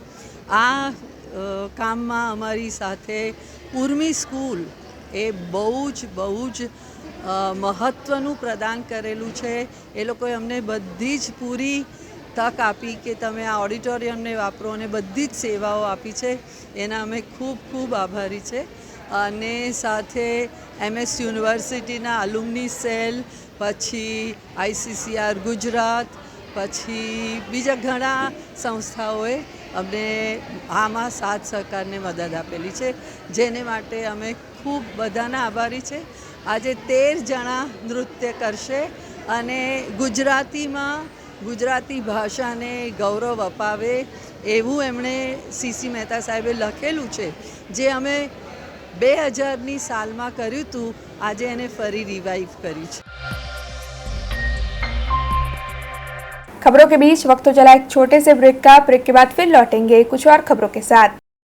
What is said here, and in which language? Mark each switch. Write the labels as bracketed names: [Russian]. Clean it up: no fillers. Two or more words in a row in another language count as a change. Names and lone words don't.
[Gujarati] આ કામમાં અમારી સાથે ઉર્મી સ્કૂલ એ બહુ જ મહત્વનું પ્રદાન કરેલું છે। એ લોકોએ અમને બધી જ પૂરી તક આપી કે તમે આ ઑડિટોરિયમને વાપરો અને બધી જ સેવાઓ આપી છે, એના અમે ખૂબ ખૂબ આભારી છે। અને સાથે એમએસ યુનિવર્સિટીના અલુમની સેલ, પછી આઈસીસીઆર ગુજરાત, પછી બીજા ઘણા સંસ્થાઓએ અમને આમાં સાથ સહકારને મદદ આપેલી છે, જેને માટે અમે ખૂબ બધાના આભારી છે। આજે 13 જણા નૃત્ય કરશે અને ગુજરાતીમાં ગુજરાતી ભાષાને ગૌરવ અપાવે એવું એમણે સીસી મહેતા સાહેબે લખેલું છે, જે અમે 2000ની સાલમાં કર્યું હતું, આજે એને ફરી રિવાઇવ કર્યું છે। [Hindi] खबरों के बीच वक्त तो चला एक छोटे से ब्रेक का। ब्रेक के बाद फिर लौटेंगे कुछ और खबरों के साथ।